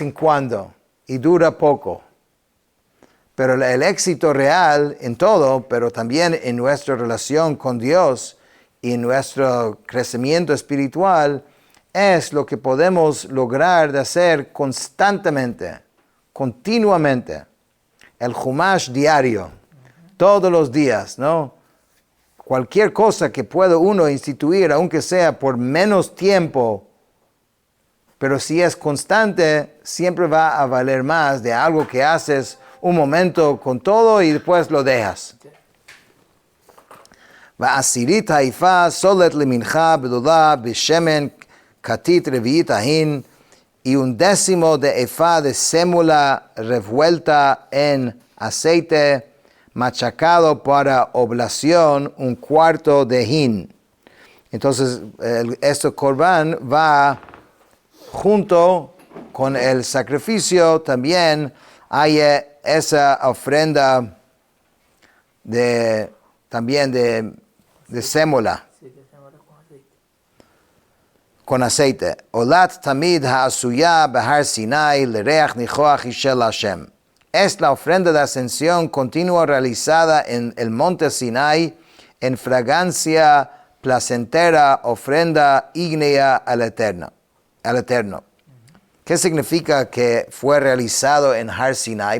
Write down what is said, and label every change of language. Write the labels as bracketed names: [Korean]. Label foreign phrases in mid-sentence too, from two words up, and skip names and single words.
[Spanish] en cuando y dura poco, pero el éxito real en todo, pero también en nuestra relación con Dios y en nuestro crecimiento espiritual, es lo que podemos lograr de hacer constantemente, continuamente, el Humash diario, todos los días, ¿no? Cualquier cosa que pueda uno instituir, aunque sea por menos tiempo, pero si es constante, siempre va a valer más de algo que haces un momento con todo y después lo dejas. [Hebrew] ועשירית העיפה סולת למנחה בלולה בשמן כתית רביעית ההין, [Spanish] y 1/10 de efa de sémula revuelta en aceite, machacado para oblación, 1/4 de hin. Entonces, este corbán va junto con el sacrificio. También hay esa ofrenda de sémola. con aceite. [Hebrew] עלת תמיד העשיה בהר סיני לריח ניחח אשה לה. [Spanish] Es la ofrenda de ascensión continua realizada en el monte Sinai en fragancia placentera, ofrenda ígnea al Eterno. ¿Qué significa que fue realizado en Har Sinai?